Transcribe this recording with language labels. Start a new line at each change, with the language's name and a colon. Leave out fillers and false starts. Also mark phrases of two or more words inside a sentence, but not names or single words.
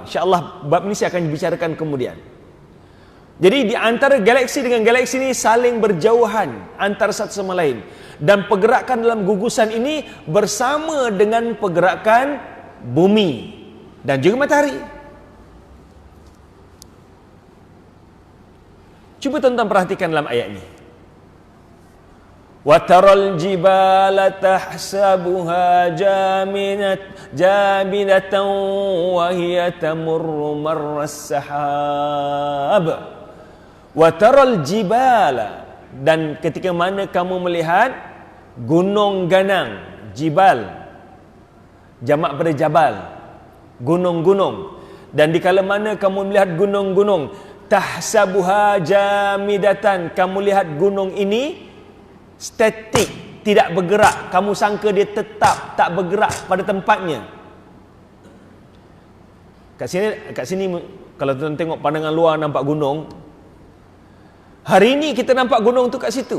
Malay: InsyaAllah bab ini saya akan bicarakan kemudian. Jadi di antara galaksi dengan galaksi ini saling berjauhan antara satu sama lain. Dan pergerakan dalam gugusan ini bersama dengan pergerakan bumi dan juga matahari. Cuba tuan-tuan perhatikan dalam ayat ini.
Arabic: وترى الجبال تحسبها جامدة وهي تمر مر السحاب. وترى الجبال,
Malay: dan ketika mana kamu melihat gunung ganang, jibal jamak pada jabal, gunung-gunung, dan dikala mana kamu melihat gunung-gunung,
Arabic: تحسبها جامدة,
Malay: kamu lihat gunung ini statik, tidak bergerak, kamu sangka dia tetap tak bergerak pada tempatnya. Kat sini kalau tuan tengok pandangan luar nampak gunung. Hari ini kita nampak gunung tu kat situ.